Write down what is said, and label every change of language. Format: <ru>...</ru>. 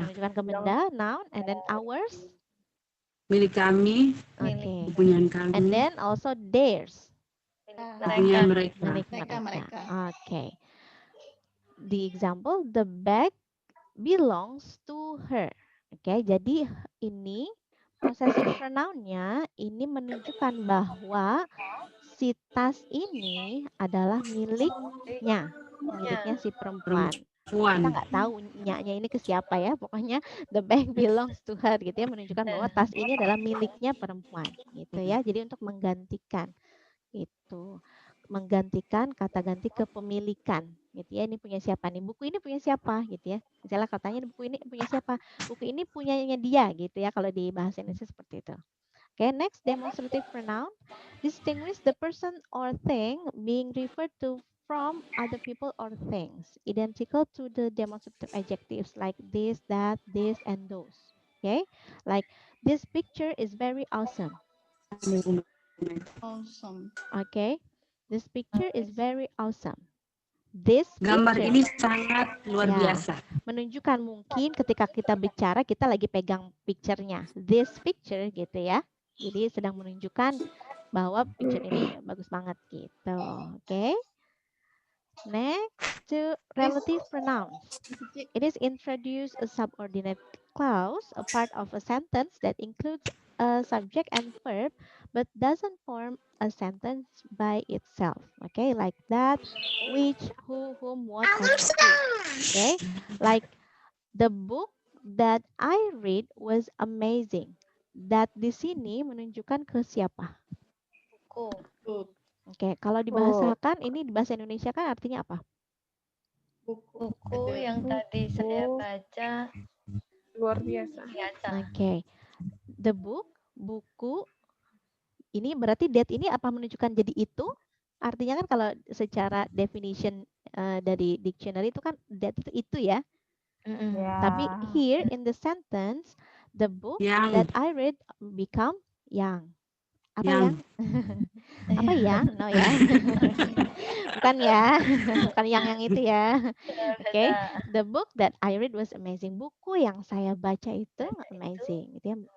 <id>Menunjukkan ke benda, noun,</id> <en>and then ours?</en> <id>Milik kami.</id> <en>Okay.</en> <id>Kepunyaan kami.</id> <en>And then also theirs.</en> <id>Kepunyaan mereka. Mereka.</id> <en>Okay. The example, the bag belongs to her.</en> <id>Okay, jadi ini possessive pronoun-nya ini menunjukkan bahwa si tas ini adalah miliknya si perempuan. Kita nggak tahu nyanya ini ke siapa ya, pokoknya</id> <en>the bag belongs to her</en> <id>gitu ya, menunjukkan bahwa tas ini adalah miliknya perempuan gitu ya. Jadi untuk menggantikan itu, menggantikan kata ganti kepemilikan gitu ya. Ini punya siapa nih, buku ini punya siapa gitu ya. Misalnya katanya buku ini punya siapa, buku ini punyanya dia gitu ya, kalau di bahasa Indonesia seperti itu.</id> <en>Okay, next demonstrative pronoun, distinguish the person or thing being referred to from other people or things, identical to the demonstrative adjectives like this, that, this, and those. Okay, like this picture is very awesome. Awesome. Okay, this picture is very awesome. This</en> <id>Gambar</id> <en>picture,</en> <id>ini sangat luar biasa. menunjukkan mungkin ketika kita bicara kita lagi pegang picture-nya.</id> <en>This picture</en> <id>gitu ya. Jadi sedang menunjukkan bahwa picture ini bagus banget gitu. Oke.</id> <en>Next to relative pronouns. It is introduce a subordinate clause, a part of a sentence that includes a subject and verb, but doesn't form a sentence by itself. Okay, like that, which, who, whom, what, and who. Okay, like the book that I read was amazing.</en> <id>That di sini menunjukkan ke siapa? Buku.</id> <en>Book.</en> <id>Oke, kalau dibahasakan ini di bahasa Indonesia kan artinya apa? Buku. Buku Ada. yang tadi saya baca Luar biasa. biasa.</id> <en>Oke, the book, buku.</en> <id>Ini berarti that ini apa menunjukkan jadi itu? Artinya kan kalau secara definition dari dictionary itu kan that itu ya. Tapi</id> <en>Yeah. here in the sentence, the book</en> <id>Yang.</id> <en>that I read become young.</en> <id>Apa Yang. yang? Apa yang? No ya. Bukan ya. Bukan yang itu ya. Oke.</id> <en>The book that I read was amazing.</en> <id>Buku yang saya baca itu amazing. Gitu ya.</id>